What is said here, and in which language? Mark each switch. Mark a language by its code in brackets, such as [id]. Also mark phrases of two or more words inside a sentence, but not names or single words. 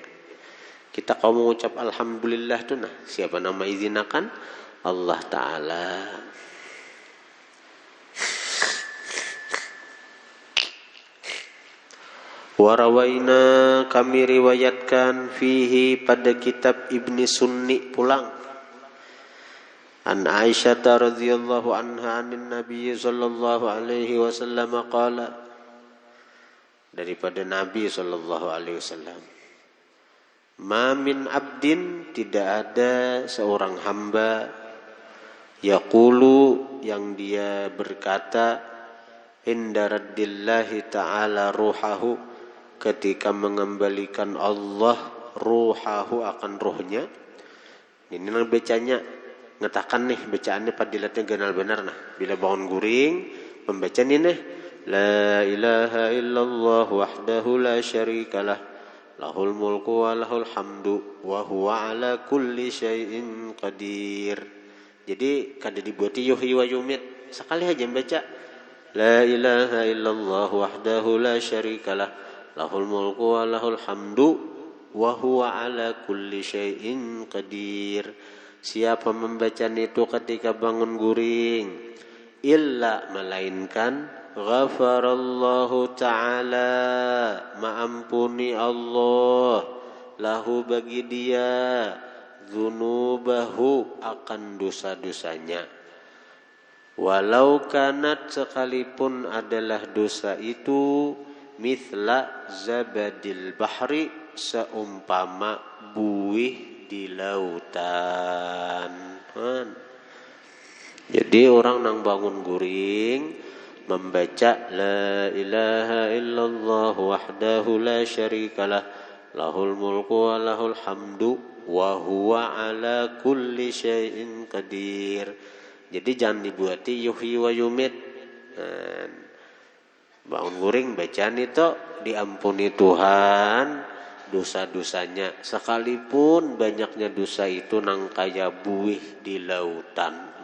[bjn] Kita kalau mengucap alhamdulillah tuh nah, siapa nama izinakan? [ar] الله تعالى. [bjn] Warawaina, kami riwayatkan fihi pada kitab Ibni Sunni pulang. [ar] عن عائشة رضي الله عنها عن النبي صلى الله عليه وسلم قال, daripada نبي صلى الله عليه وسلم ما من عبد, [bjn] tidak ada seorang hamba, yaqulu, yang dia berkata, [ar] عند رد الله تعالى روحه, [bjn] ketika mengembalikan Allah ruhahu, akan ruhnya. Ini nang bacanya ngetakan nih, bacaannya padilatnya ganal benar nah. Bila bangun guring membaca nih [ar] لا إله إلا الله وحده لا شريك له له الملك وله الحمد وهو على كل شيء قدير. [bjn] Jadi kada dibuati [ar] يحيي ويميت, [bjn] sekali aja baca [ar] لا إله إلا الله وحده لا شريك له له الملك وله الحمد وهو على كل شيء قدير. [bjn] Siapa membaca itu ketika bangun guring, illa, melainkan, [ar] غفر الله تعالى, [bjn] maampuni Allah, lahu bagi dia, dzunubahu, akan dosa-dosanya. [ar] ولو كانت, [bjn] sekalipun adalah dosa itu, [ar] مثل زبد البحر, [bjn] seumpama buih di lautan. Jadi orang nang bangun guring membaca [ar] لا إله إلا الله وحده لا شريك له له الملك وله الحمد وهو على كل شيء قدير. [bjn] Jadi jangan dibuati [ar] يحيي ويميت. [bjn] Bangun guring bacaan itu, diampuni Tuhan dosa-dosanya, sekalipun banyaknya dosa itu nang kaya buih di lautan.